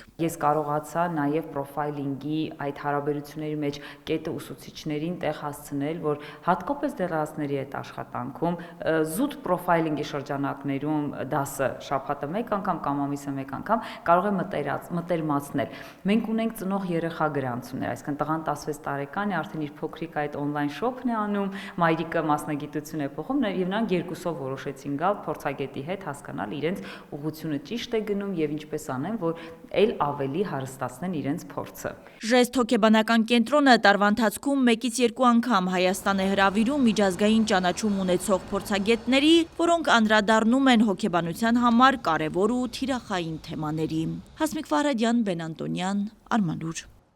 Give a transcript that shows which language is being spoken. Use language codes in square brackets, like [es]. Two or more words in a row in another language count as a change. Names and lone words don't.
[hy] Ես կարողացա նաև պրոֆայլինգի այդ հարաբերությունների մեջ կետը ուսուցիչներին տեղ հասցնել, որ հատկապես դեռահասների հետ աշխատանքում զուտ պրոֆայլինգի շրջանակներում դասը շաբաթը մեկ անգամ կամ ամիսը մեկ անգամ կարող է մտերմացնել։ Մենք ունենք ծնող երեխա գրանցումներ, այսինքն տղան 16 տարեկան է, արդեն իր փոքրիկ այդ [en] on-line shop- [hy] ն է անում, մայրիկը մասնագիտություն է փոխում, եւ նրանք երկուսով որոշեցին գալ փորձագետի հետ հասկանալ իրենց ուղղությունը ճիշտ է գնում եւ ինչպես անեն, որ ել ավելի հարստացնեն իրենց փորձը։ Ժեստ հոգեբանական կենտրոնը տարվա ընթացքում 1-ից 2 անգամ Հայաստան է հրավիրում միջազգային ճանաչում ունեցող փորձագետների, որոնք անդրադառնում են հոգեբանության համար կարևոր ու թիրախային թեմաների։ Հասմիկ Ֆարադյան, Բեն Անտոնյան, Արմանուր։